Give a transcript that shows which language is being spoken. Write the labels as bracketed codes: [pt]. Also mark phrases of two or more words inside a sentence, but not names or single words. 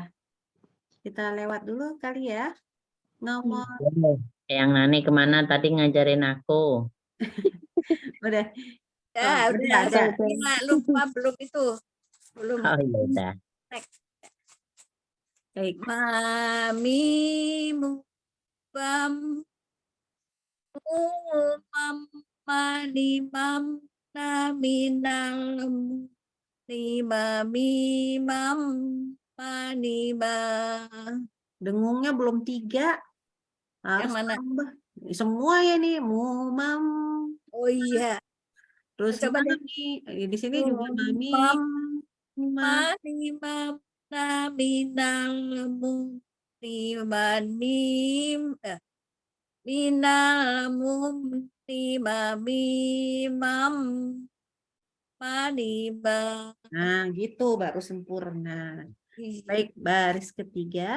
[id] Kita lewat dulu kali ya. Nomor, Yang Nani kemana tadi ngajarin aku? udah. Ya, Oh, udah. ada. Nggak lupa belum itu. Belum. Oh iya udah. Baik. Mami mubam mum mani mam naminal mami mam mani ma. Dengungnya belum 3. Harus Yang mana? tambah. Semua ya nih. Mumam. Oh iya. Terus Coba deh. mami. Di sini juga mami. Mam Ma. mani mam naminal mim minal mimam maniba. Nah, gitu baru sempurna. Baik, baris ketiga.